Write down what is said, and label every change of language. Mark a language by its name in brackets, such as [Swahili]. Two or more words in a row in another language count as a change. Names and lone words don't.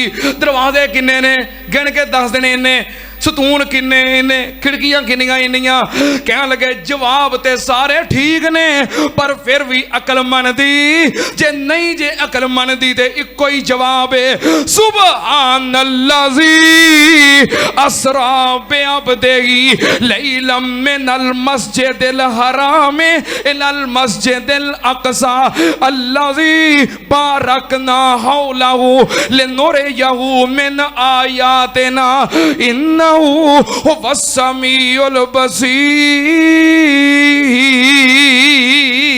[Punjabi] دروازے کنے نے گن کے دس دینے انے، ستون کنے انے، کھڑکیاں کنیاں انیاں? کہن لگے جواب تے سارے ٹھیک نے، پر فیر وی عقلمندی جے نہیں، جے عقلمندی تے اکو ای جواب ہے, [Arabic] سبحان الذي أسرى بعبده ليلا من المسجد الحرام إلى المسجد الأقصى الذي باركنا حوله لنريه من آياتنا إنه هو السميع البصير.